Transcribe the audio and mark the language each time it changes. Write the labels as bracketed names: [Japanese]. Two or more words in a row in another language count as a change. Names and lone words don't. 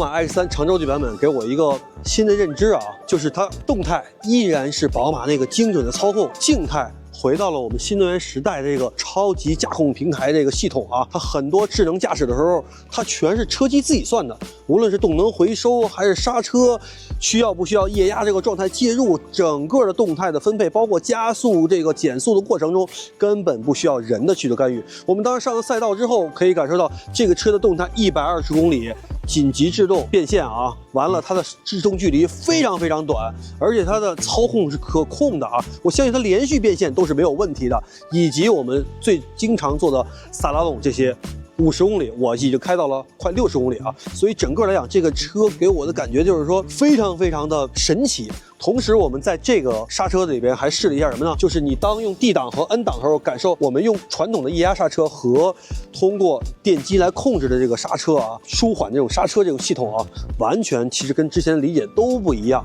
[Chinese] 馬 X3 長軸距版本給我一個新的認知啊，就是它動態依然是寶馬那個精準的操控，靜態回到了我們新能源時代這個超級駕控平台這個系統啊，它很多智能駕駛的時候，它全是車機自己算的，無論是動能回收還是剎車，需要不需要液壓這個狀態介入，整個的動態的分配，包括加速這個減速的過程中，根本不需要人的去做干預。我們當時上了賽道之後，可以感受到這個車的動態120公里。緊急制動變線啊，完了它的制動距離非常非常短，而且它的操控是可控的啊，我相信它連續變線都是沒有問題的，以及我們最經常做的薩拉隆這些50公里，我已經開到了快60公里啊，所以整個來講，這個車給我的感覺就是說非常非常的神奇。同時，我們在這個剎車裡邊還試了一下什麼呢？就是你當用 D 檔和 N 檔的時候，感受我們用傳統的液壓剎車和通過電機來控制的這個剎車啊，舒緩這種剎車這種系統啊，完全其實跟之前的理解都不一樣。